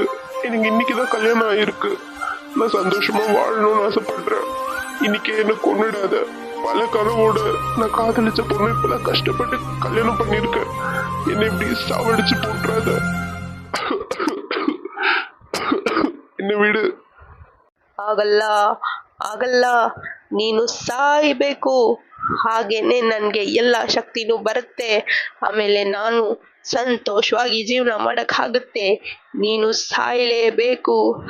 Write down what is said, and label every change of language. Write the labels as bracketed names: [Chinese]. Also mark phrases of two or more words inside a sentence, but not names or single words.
[Tamil] எனக்கு இன்னைக்குதான் கல்யாணம் ஆயிருக்கு. நான் சந்தோஷமா வாழணும்னு ஆசைப்படுறேன். இன்னைக்கு என்ன கொன்னுடாத. பல கனவோட நான் காதலிச்ச பொண்ணு இப்பெல்லாம் கஷ்டப்பட்டு கல்யாணம் பண்ணிருக்கேன். என்னை இப்படி சாவடிச்சு போட்டுறாத. என்ன விடு. [Kannada] ಆಗಲ್ಲ ಆಗಲ್ಲ, ನೀನು ಸಾಯ್ಬೇಕು. ಹಾಗೇನೆ ನನಗೆ ಎಲ್ಲ ಶಕ್ತಿನೂ ಬರುತ್ತೆ. ಆಮೇಲೆ ನಾನು ಸಂತೋಷವಾಗಿ ಜೀವನ ಮಾಡೋಕ್ಕಾಗುತ್ತೆ. ನೀನು ಸಾಯಲೇಬೇಕು.